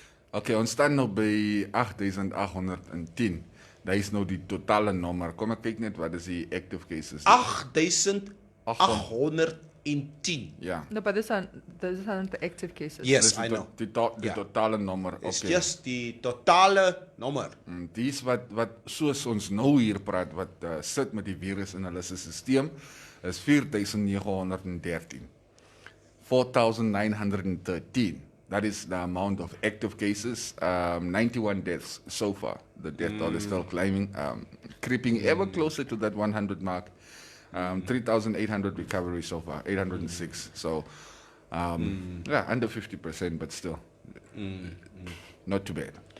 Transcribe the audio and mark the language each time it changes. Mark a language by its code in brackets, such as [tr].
[af] Okay, ons staan nou by 8,810. Daar is nou die totale nommer. Kom ek kyk net wat is die [en] active cases. [af] 8,810. Ja. [en] No, but these aren't the active cases. Yes, I know. [af] Die totale nommer. [en] It's Okay. just [af] die totale nommer. Dis wat soos ons nou hier praat wat sit met die virus in hulle stelsel is 4,913. 4,913. [en] That is the amount of active cases. 91 deaths so far. The death toll is still climbing, creeping ever closer to that 100 mark. 3,800 recoveries so far, 806. So, yeah, under 50%, but still not too bad.